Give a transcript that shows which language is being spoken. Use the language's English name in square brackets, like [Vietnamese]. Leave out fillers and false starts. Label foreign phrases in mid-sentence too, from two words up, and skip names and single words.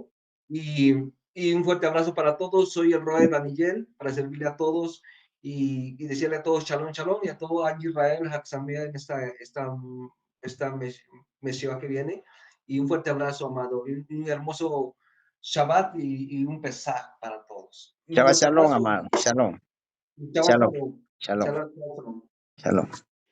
[Spanish] Y, y un fuerte abrazo para todos. Soy el Roy Ranigel para servirle a todos y decirle a todos [Hebrew] שלום, שלום [Spanish] y a todo Israel, Haxamea en esta mesión que viene. Y un fuerte abrazo, amado. Y un hermoso Shabbat y un Pesaj para todos. Y un Shabbat fuerte shalom, abrazo amado. y Shalom. Shabbat Shalom. shalom. Shalom. [Hebrew] שבת שלום. [Spanish] Shalom.